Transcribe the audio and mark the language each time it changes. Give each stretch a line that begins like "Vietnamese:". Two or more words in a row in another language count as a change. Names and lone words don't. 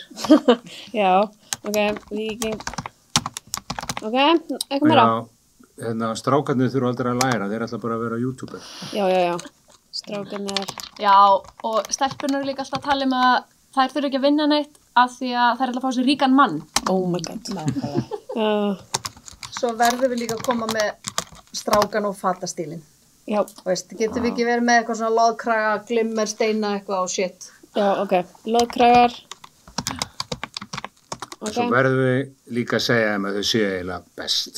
Icelandic: Já, ok, Víking. Ok, eitthvað meira? Já, strákarnir þurfa aldrei að læra, þeir ætla bara að vera YouTuber. Já. Strákarnir. Já, og stelpunur eru líka alltaf að tala að þær þurfa ekki að vinna neitt af því að þær ætla að fá sér ríkan mann.
English: Oh my god.
Icelandic: Svo verðum við líka að koma með strákan og fatastílinn. Já. Getum við ekki verið með eitthvað svona loðkraga, glimmer, steina, eitthvað og shit. Já, ok. Loðkragar. Okay. Svo verðum við líka að segja þeim að þau séu eiginlega best.